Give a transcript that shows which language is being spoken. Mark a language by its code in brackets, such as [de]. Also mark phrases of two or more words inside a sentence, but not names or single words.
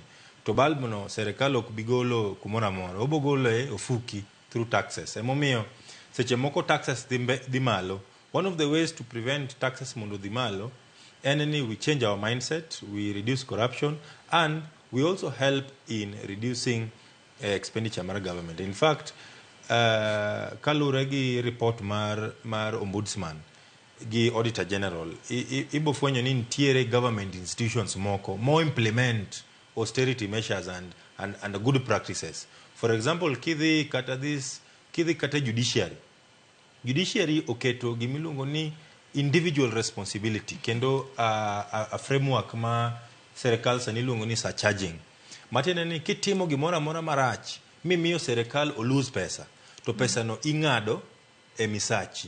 [luo] To bulb no serikal ok bigolo kumoro amora, obo golo e ofuki [en] through taxes. [luo] Emomiyo seche moko taxes dhi malo. [en] One of the ways to prevent taxes [luo] mondo dhi malo [en] and we change our mindset, we reduce corruption, and we also help in reducing expenditure mar government. In fact, [luo] kalure gi report mar ombudsman gi auditor general, ibo fwenyo ni ntiere [en] government institutions [luo] moko more [en] implement austerity measures and good practices. For example, [luo] kidhi kata judiciary oketo gimiluongo ni [en] individual responsibility, [luo] kendo a framework ma serikal sani luongo ni surcharging. Matene ni kitimo gimoro amora marach mimiyo serikal lose pesa, to pesa no ing'ado e misachi.